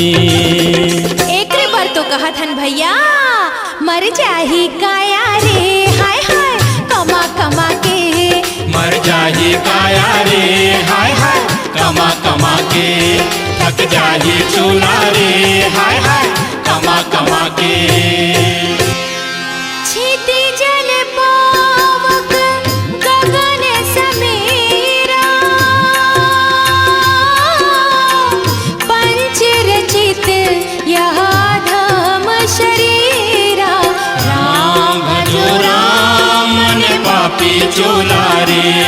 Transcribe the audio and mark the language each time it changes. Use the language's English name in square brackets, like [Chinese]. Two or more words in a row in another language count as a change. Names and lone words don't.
[Chhattisgarhi] एकरे बार तो कहत हन भैया मर जाही काया रे हाय हाय कमा कमा के। मर जाही काया रे हाय हाय कमा कमा के। थक जाही चूल्हा रे हाय हाय कमा कमा के। [Awadhi] क्षिति जल पावक गगन समीरा, पंच रचित यह धम शरीरा। [Chhattisgarhi] राम भजो राम मन पापी चोला रे।